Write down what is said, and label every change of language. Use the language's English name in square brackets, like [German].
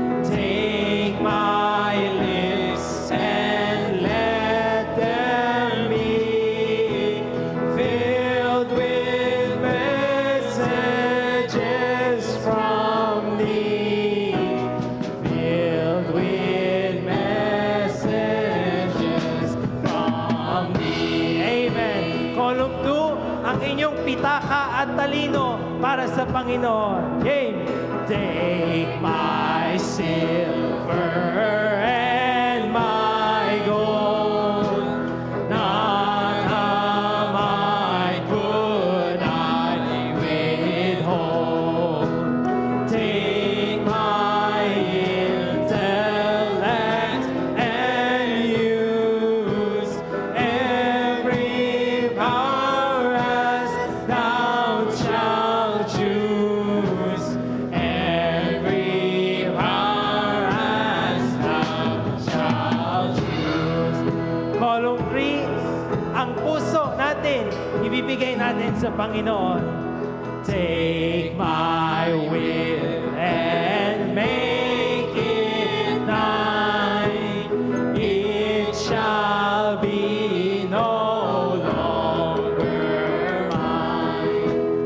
[English] Take my lips and let them be filled with messages from Thee. Filled with messages from Thee. Amen. [Filipino] Column 2, ang inyong pitaka at talino para sa Panginoon. [English] Game. Take my silver and my gold, not a mite could I withhold. Take my intellect and use every power as Thou shalt choose. Every power as Thou shalt choose. [Filipino] Column 3, ang puso natin, ibibigay natin sa Panginoon. [English] Take my will and make it Thine. It shall be no longer mine.